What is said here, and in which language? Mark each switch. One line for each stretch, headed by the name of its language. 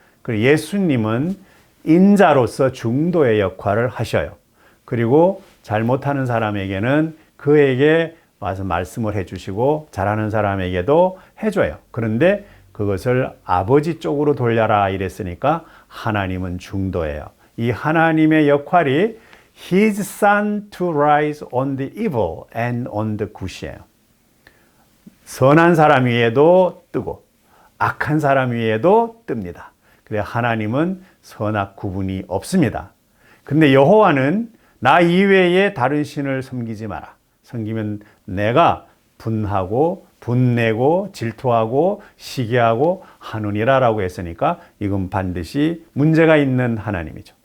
Korean: 그리고 예수님은 인자로서 중도의 역할을 하셔요. 그리고 잘못하는 사람에게는 그에게 와서 말씀을 해주시고 잘하는 사람에게도 해줘요. 그런데 그것을 아버지 쪽으로 돌려라 이랬으니까 하나님은 중도예요. 이 하나님의 역할이
English: His sun to rise on the evil and on the good이에요.
Korean: 선한 사람 위에도 뜨고 악한 사람 위에도 뜹니다. 그래 하나님은 선악 구분이 없습니다. 근데 여호와는 나 이외에 다른 신을 섬기지 마라. 섬기면 내가 분하고 분내고 질투하고 시기하고 하느니라라고 했으니까 이건 반드시 문제가 있는 하나님이죠.